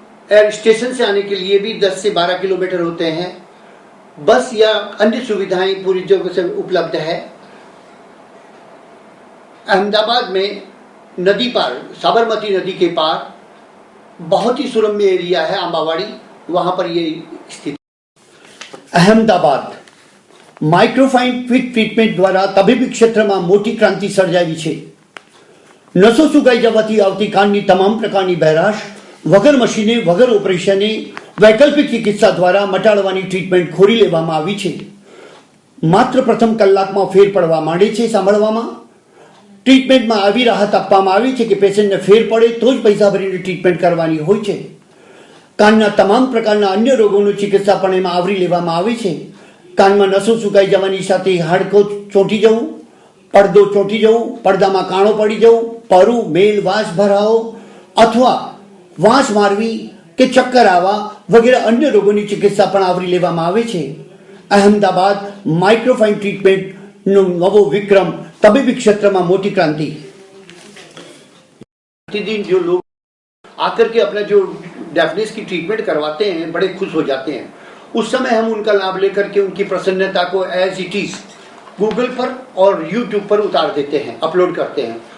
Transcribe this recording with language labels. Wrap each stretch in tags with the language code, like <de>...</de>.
<hi>Air station से आने के लिए भी 10 से 12 किलोमीटर होते हैं। बस या अन्य सुविधाएं पूरी जगह से उपलब्ध है। अहमदाबाद में नदी पार, साबरमती नदी के पार बहुत ही सुरम्य एरिया है आंबावाड़ी, वहाँ पर ये स्थित</hi> <gu>અહેમદાબાદ માઇક્રોફાઇન ક્વિક ટ્રીટમેન્ટ દ્વારા તબીબી ક્ષેત્રમાં મોટી ક્રાંતિ સર્જાવી છે. નસો સુકાઈ જવાથી આવતી કાનની તમામ પ્રકારની બહેરાશ વગર મશીને વગર ઓપરેશને વૈકલ્પિક ચિકિત્સા દ્વારા મટાડવાની ટ્રીટમેન્ટ ખોરી લેવામાં આવી છે. માત્ર પ્રથમ કલાકમાં ફેર પડવા માંડે છે. સાંભળવામાં ટ્રીટમેન્ટમાં આવી રાહત આપવામાં આવી છે કે પેશન્ટને ફેર પડે તો જ પૈસા ભરીને ટ્રીટમેન્ટ કરવાની હોય છે. કાનના તમામ પ્રકારના અન્ય રોગોની ચિકિત્સા પણ એમાં આવરી લેવામાં આવી છે. કાનમાં નસો સુકાઈ જવાની સાથે હાડકો ચોંટી જવું, પડદો ચોંટી જવું, પડદામાં કાણો પડી જવું, પરુ, મેલ, વાસ ભરાવો અથવા વાંસ મારવી કે ચક્કર આવવા વગેરે અન્ય રોગોની ચિકિત્સા પણ આવરી લેવામાં આવે છે. અહેમદાબાદ માઇક્રોફાઇન ટ્રીટમેન્ટનો નવો વિક્રમ</gu> <hi>तबीबी क्षेत्र में मोटी क्रांति. प्रतिदिन जो लोग आकर के अपना जो डेफनेस की ट्रीटमेंट करवाते हैं बड़े खुश हो जाते हैं. उस समय हम उनका लाभ लेकर के उनकी प्रसन्नता को एज इट इज गूगल पर और यूट्यूब पर उतार देते हैं, अपलोड करते हैं.</hi>